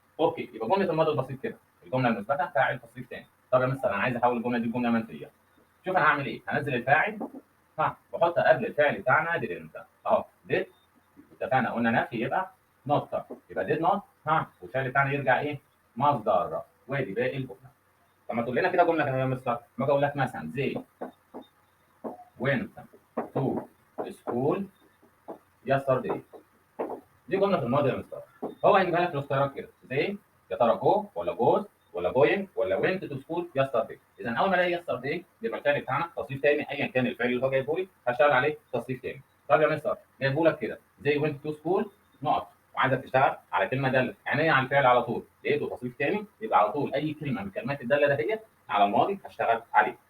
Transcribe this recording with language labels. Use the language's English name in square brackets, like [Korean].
[Arabic] اوكي، يبقى جمله الماضي البسيط كده الجمله المثبته فاعل تصريف تاني. طب يا مستر انا عايز احول الجمله دي لجمله منفيه. شوف انا هعمل ايه، هنزل الفاعل واحط قبل الفعل بتاعنا didn't اهو did. اتفقنا قلنا نفي يبقى not، يبقى did not والفعل بتاعنا يرجع ايه؟ مصدر. وادي باقي الجمله. طب ما تقول لنا كده جمله كمان يا مستر. ما اقول لك مثلا [English] they went to school yesterday. [Arabic] دي جمله في الماضي يا مستر. هو هيجيبها لك في الاختيارات كده زي يا ترى جو ولا جوز ولا جوينج ولا [English] went to school yesterday. [Arabic] اذا اول ما الاقي yesterday يبقى الفعل بتاعنا تصريف تاني ايا كان الفعل اللي هو جايبه لي هشتغل عليه تصريف تاني. طب يا مستر جايبه لك كده زي [English] went to school [Arabic] نقط وعايزك تشتغل على كلمه داله يعني على الفعل على طول لقيته تصريف تاني يبقى على طول اي كلمه من كلمات الداله دهيت على الماضي هشتغل عليه.